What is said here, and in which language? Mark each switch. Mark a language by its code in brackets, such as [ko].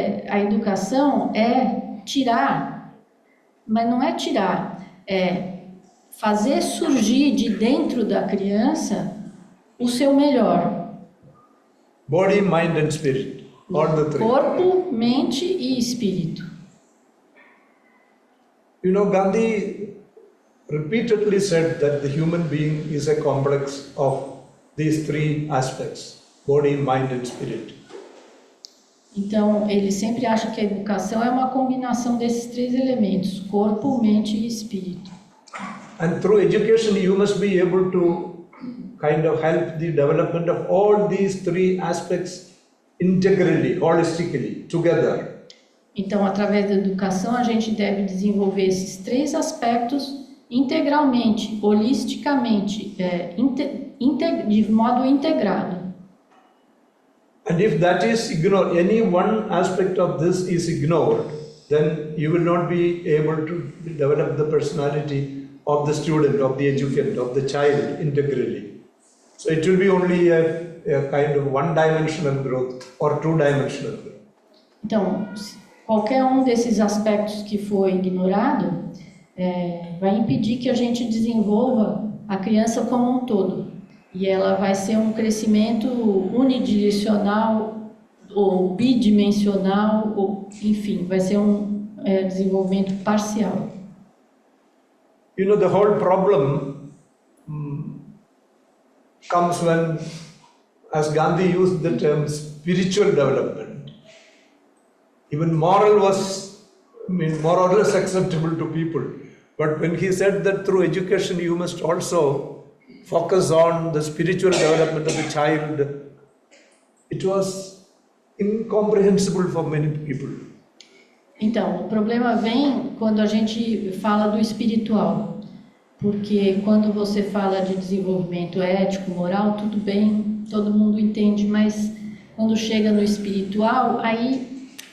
[pt] A educação é tirar, mas não é tirar, é fazer surgir de dentro da criança o seu melhor. [en] Body, mind and spirit, all the three. [pt] Corpo, mente e espírito. [en] Gandhi repeatedly said that the human being is a complex of these three aspects, body, mind and spirit. [pt] Então, ele sempre acha que a educação é uma combinação desses três elementos, corpo, mente e espírito. [en] And through education you must be able to kind of help the development of all these three aspects integrally, holistically, together. [pt] Então, através da educação, a gente deve desenvolver esses três aspectos integralmente, holisticamente, de modo integrado. [en] And if that is ignored, any one aspect of this is ignored, then you will not be able to develop the personality of the student, of the educand, of the child integrally. So it will be only a kind of one-dimensional growth or two-dimensional growth. [pt] Então, qualquer um desses aspectos que for ignorado vai impedir que a gente desenvolva a criança como um todo. E ela vai ser um crescimento unidirecional ou bidimensional, ou, enfim, vai ser um desenvolvimento parcial. [en] You know, the whole problem comes when, as Gandhi used the term spiritual development, even moral was, more or less acceptable to people. But when he said that through education you must also focus on the spiritual development of the child, it was incomprehensible for many people. [pt] Então, o problema vem quando a gente fala do espiritual, porque quando você fala de desenvolvimento ético, moral, tudo bem, todo mundo entende, mas quando chega no espiritual, aí...